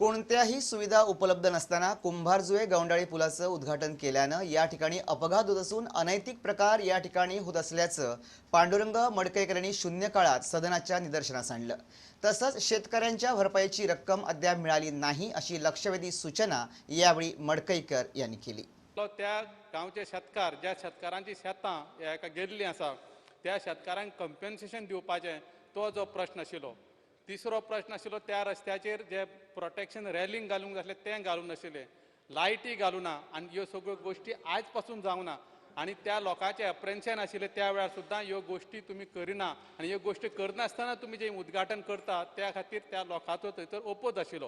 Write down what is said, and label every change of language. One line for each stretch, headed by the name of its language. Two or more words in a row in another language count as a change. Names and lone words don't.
Marathi: कोणत्याही सुविधा उपलब्ध नसताना कुंभारजुळे गौंडाळी पुलाचं उद्घाटन केल्यानं या ठिकाणी अपघात होत असून अनैतिक प्रकार या ठिकाणी होत असल्याचं पांडुरंग मडकईकर यांनी शून्य काळात सदनाच्या निदर्शनास आणलं। तसंच शेतकऱ्यांच्या भरपाईची रक्कम अद्याप मिळाली नाही अशी लक्षवेधी सूचना यावेळी मडकईकर यांनी केली।
Konkani: त्या गावचे शेतकार ज्या शेतकारांची शेतां एका गेल्ली आसा त्या शेतकारांक कंपेन्सेशन दिवपाचें तो जो प्रश्न आशिल्लो। तिसरो प्रश्न आशिल्लो त्या रस्त्याचेर जे
English: protection railing
Konkani: घालूंक जाय तें घालून नाशिल्ले, लायटी घालूना आनी ह्यो सगळ्यो गोश्टी आयज पासून जावना आनी त्या लोकांचे अप्रेन्शन आशिल्ले त्या वेळार सुद्दां ह्यो गोश्टी तुमी करिना आनी ह्यो गोश्टी करनासतना तुमी जे उद्घाटन करता त्या खातीर त्या लोकांचो थंयसर ओपोज आशिल्लो।